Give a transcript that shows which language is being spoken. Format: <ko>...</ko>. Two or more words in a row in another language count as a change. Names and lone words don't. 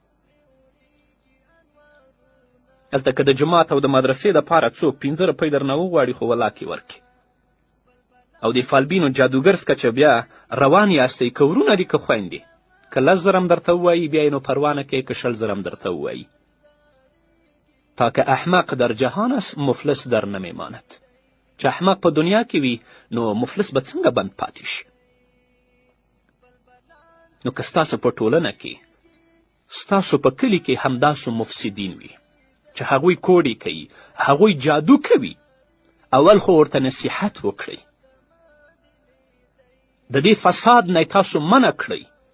<ps>هلته که د جماعت او د مدرسې دپاره څوک 15 روپۍ درنه وغواړي خو ولاکې ورکړي. او د فالبین و جادوګر څخه چې بیا روان یاستئ، که ورونه دي که خویندې، که 10 زره هم درته ووایي بیا یې نو پروا نه کوي، که 20 زره هم درته ووایي.</ps> <fa>تا که احمق در جهان است مفلس در نمیماند.</fa> <ps>چې احمق په دنیا کې وي نو مفلس به څنګه بند پاتې شي. نو که ستاسو په ټولنه کې، ستاسو په کلي کې همداسو مفسدین وي چې هغوی کوډې کوي، هغوی جادو کوي، اول خو ورته نصیحت وکړئ، د دې فساد نه تاسو منع کړئ.</ps>